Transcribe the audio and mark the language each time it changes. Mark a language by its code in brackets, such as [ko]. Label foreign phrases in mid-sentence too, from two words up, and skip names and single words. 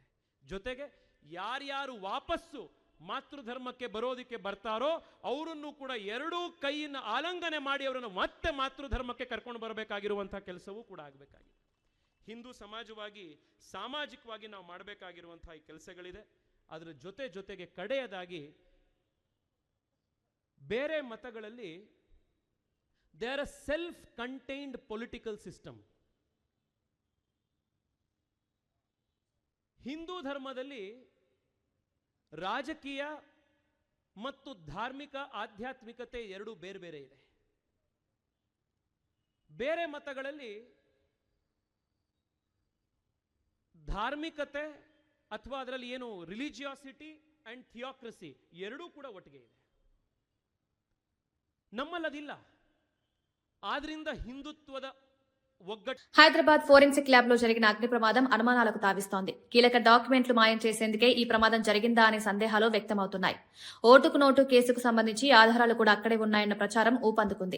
[kn] ಜೊತೆಗೆ ಯಾರ್ಯಾರು ವಾಪಸ್ಸು ಮಾತೃಧರ್ಮಕ್ಕೆ ಬರೋದಕ್ಕೆ ಬರ್ತಾರೋ ಅವರನ್ನು ಕೂಡ ಎರಡೂ ಕೈಯನ್ನು ಆಲಂಗನೆ ಮಾಡಿ ಅವರನ್ನು ಮತ್ತೆ ಮಾತೃಧರ್ಮಕ್ಕೆ ಕರ್ಕೊಂಡು ಬರಬೇಕಾಗಿರುವಂತಹ ಕೆಲಸವೂ ಕೂಡ ಆಗಬೇಕಾಗಿದೆ. ಹಿಂದೂ ಸಮಾಜವಾಗಿ, ಸಾಮಾಜಿಕವಾಗಿ ನಾವು ಮಾಡಬೇಕಾಗಿರುವಂತಹ ಈ ಕೆಲಸಗಳಿದೆ. ಅದರ ಜೊತೆಗೆ ಕಡೆಯದಾಗಿ ಬೇರೆ ಮತಗಳಲ್ಲಿ [en] they are a self-contained political system. [kn] ಹಿಂದೂ ಧರ್ಮದಲ್ಲಿ ರಾಜಕೀಯ ಮತ್ತು ಧಾರ್ಮಿಕ ಆಧ್ಯಾತ್ಮಿಕತೆ ಎರಡು ಬೇರೆ ಬೇರೆ ಇದೆ. ಬೇರೆ ಮತಗಳಲ್ಲಿ ಧಾರ್ಮಿಕತೆ ಅಥವಾ ಅದರಲ್ಲಿ ಏನು [en] religiosity and theocracy [kn] ಎರಡೂ ಕೂಡ ಒಟ್ಟಿಗೆ ಇದೆ. ನಮ್ಮಲ್ಲದಿಲ್ಲ. ಆದ್ರಿಂದ ಹಿಂದುತ್ವದ ಒಗ್ಗಟ್. [te] హైదరాబాద్ ఫోరెన్సిక్ ల్యాబ్ లో జరిగిన అగ్ని ప్రమాదం అనుమానాలకు తావిస్తోంది. కీలక డాక్యుమెంట్లు మాయం చేసేందుకే ఈ ప్రమాదం జరిగిందా అనే సందేహాలు వ్యక్తమవుతున్నాయి. ఓటుకు నోటు కేసుకు సంబంధించి ఆధారాలు కూడా అక్కడే ఉన్నాయన్న ప్రచారం ఊపందుకుంది.